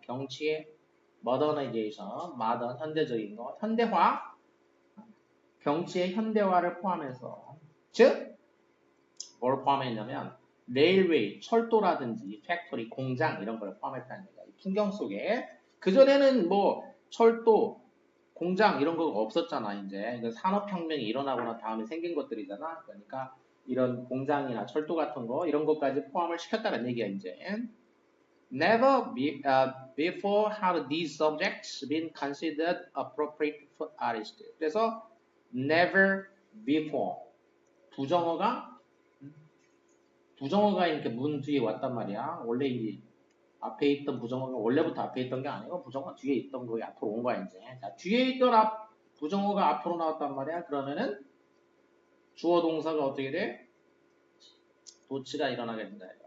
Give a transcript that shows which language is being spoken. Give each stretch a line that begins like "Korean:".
Korean: 경치의 modernization, modern, 현대적인 거, 현대화, 경치의 현대화를 포함해서, 즉, 뭘 포함했냐면, 레일웨이, 철도라든지 팩토리, 공장 이런 걸 포함했다는 얘기야. 풍경 속에. 그전에는 뭐 철도, 공장 이런 거 없었잖아, 이제. 산업혁명이 일어나고 난 다음에 생긴 것들이잖아. 그러니까 이런 공장이나 철도 같은 거, 이런 것까지 포함을 시켰다는 얘기야, 이제.
English: Never before had these subjects been considered appropriate for artists.
Korean: 그래서
English: never before
Korean: 부정어가 이렇게 문 뒤에 왔단 말이야. 원래 이제 앞에 있던 부정어가 원래부터 앞에 있던 게 아니고 부정어 뒤에 있던 거에 앞으로 온 거야 이제. 자, 뒤에 있던 부정어가 앞으로 나왔단 말이야. 그러면은 주어 동사가 어떻게 돼? 도치가 일어나게 된다.